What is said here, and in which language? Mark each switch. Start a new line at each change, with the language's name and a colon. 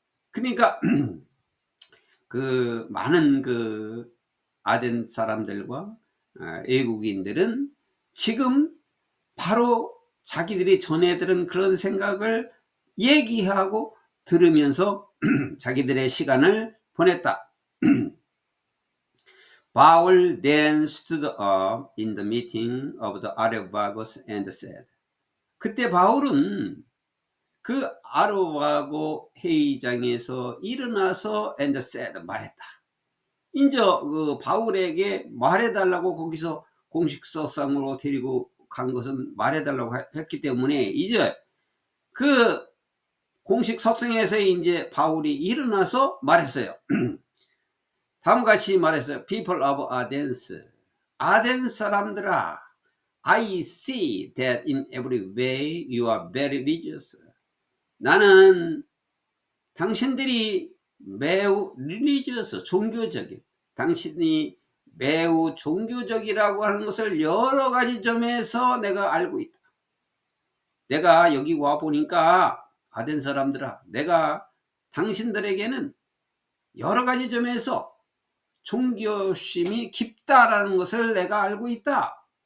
Korean: 그러니까 그 많은 그 아덴 사람들과 외국인들은 지금 바로 자기들이 전에 들은 그런 생각을 얘기하고 들으면서 자기들의 시간을 보냈다.
English: Paul then stood up in the meeting of the Areopagus and said.
Korean: 그때 바울은 그 아레오바고 회의장에서 일어나서
English: and said,
Korean: 말했다. 이제 그 바울에게 말해달라고 거기서 공식석상으로 데리고 간 것은 말해달라고 했기 때문에 이제 그 공식 석성에서 이제 바울이 일어나서 말했어요. 다음과 같이 말했어요.
English: People of Athens,
Korean: 아덴 사람들아,
English: I see that in every way you are very religious.
Korean: 나는 당신들이 매우 religious, 종교적인, 당신이 매우 종교적이라고 하는 것을 여러 가지 점에서 내가 알고 있다. 내가 여기 와 보니까 아덴 사람들아, 내가 당신들에게는 여러 가지 점에서 종교심이 깊다라는 것을 내가 알고 있다.